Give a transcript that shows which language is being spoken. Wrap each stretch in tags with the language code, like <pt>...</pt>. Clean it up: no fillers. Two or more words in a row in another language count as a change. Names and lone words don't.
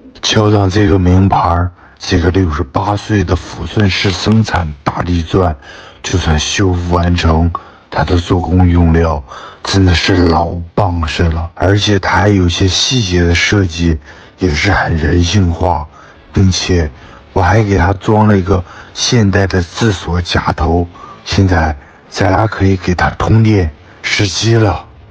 <zh>校長這個名牌，這個68歲的撫順市生產大立鑽，就算修復完成，它的做工用料真的是老棒式了，而且它還有些細節的設計也是很人性化，并且我還給它裝了一個現代的自鎖夾頭，現在咱倆可以給它通電實機了。</zh>